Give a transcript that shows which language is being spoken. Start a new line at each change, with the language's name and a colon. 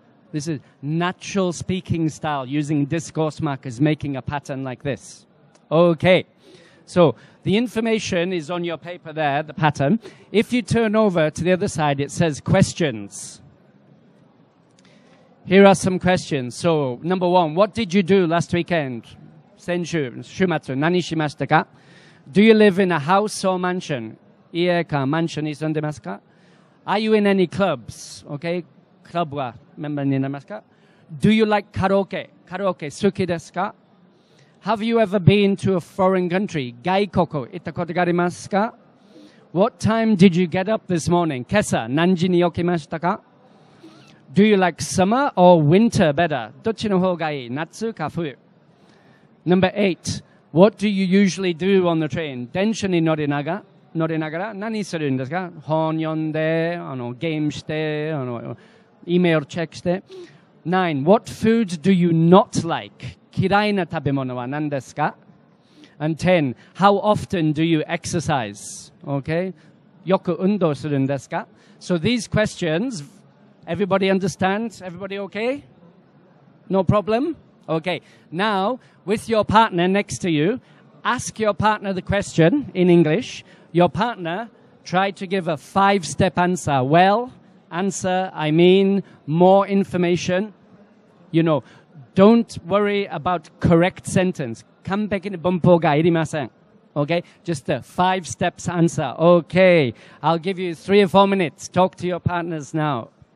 English: This is natural speaking style, using discourse markers, making a pattern like this. Okay. So, the information is on your paper there, the pattern. If you turn over to the other side, it says questions. Here are some questions. So, number 1, what did you do last weekend?
Japanese: 先週、週末、何しましたか?
English: Do you live in a house or mansion?
Japanese: 家かマンションに住んでますか?
English: Are you in any clubs? Okay?
Japanese: クラブはメンバーになりますか?
English: Do you like karaoke?
Japanese: カラオケ好きですか?
English: Have you ever been to a foreign country?
Japanese: 外国行ったことがありますか?
English: What time did you get up this morning?
Japanese: 今朝何時に起きましたか?
English: Do you like summer or winter better?
Japanese: どっちの方がいい?夏か冬?
English: Number 8. What do you usually do on the train?
Japanese: 電車に乗りながら何するんですか? 本読んで、ゲームして、Eメールチェックして。
English: 9. What food do you not like?
Japanese: 嫌いな食べ物は何ですか?
English: And 10. How often do you exercise? Okay?
Japanese: よく運動するんですか?
English: So these questions, everybody understands? Everybody okay? No problem? Okay. Now, with your partner next to you, ask your partner the question in English. Your partner, try to give a 5-step answer. Well, answer, I mean, more information. You know, don't worry about correct sentence.
Japanese: 完璧な文法がいりません.
English: Okay? Just a 5 steps answer. Okay. I'll give you 3 or 4 minutes. Talk to your partners now.